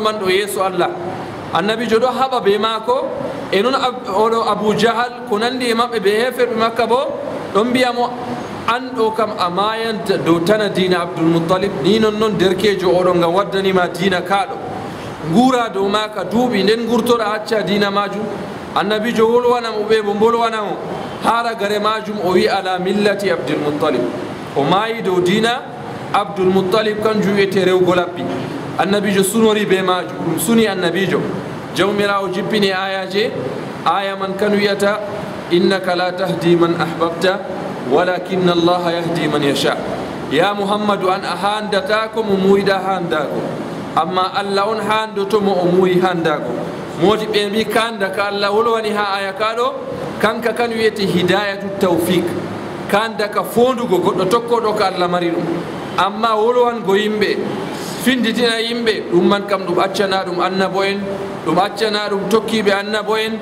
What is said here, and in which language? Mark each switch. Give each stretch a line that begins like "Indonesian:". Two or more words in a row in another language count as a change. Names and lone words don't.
Fula: man ɗo yeeso Allah annabijo ɗo haɓa ɓe mako e noon oɗo abou jahal ko nandi e maɓɓe ɓe heferɓe makka bo ɗon mbiyamo an ɗo kam a mayanta dow tana dina abdoulmoutalib ni non noon derkejo oɗo ngam waddanima dina kaɗo guura dow maka duuɓi nden gurtoɗa acca dina majum annabijo wolwanamo ɓe mo bolwanamo hara gare majum o wi ala millati abdoulmoutalib o maayi dow dina abdoulmoutalib kanjum wiyete rewgo labbi annabijo sunori be majum ɗum suni annabijo jawmirawo jippini ayaje aya man kan wiyata
Arabic: إنك لا تهدي من أحببت ولكن الله يهدي من يشاء
Fula: ya muhammadu an a handata ko mo muyiɗa handako amma Allah on handotomo o muuyi handako modi ɓe mbi kanda ka Allah wolwani ha aya kaɗo kanka kan wiyete hidayatu tawfiq kanda ka fondugo goɗɗo tokkoɗo ko Allah mari ɗum amma wolwango yimɓe finditina yimɓe ɗum man kam ɗum accana ɗum annabo en ɗum accana ɗum tokkiɓe annabo en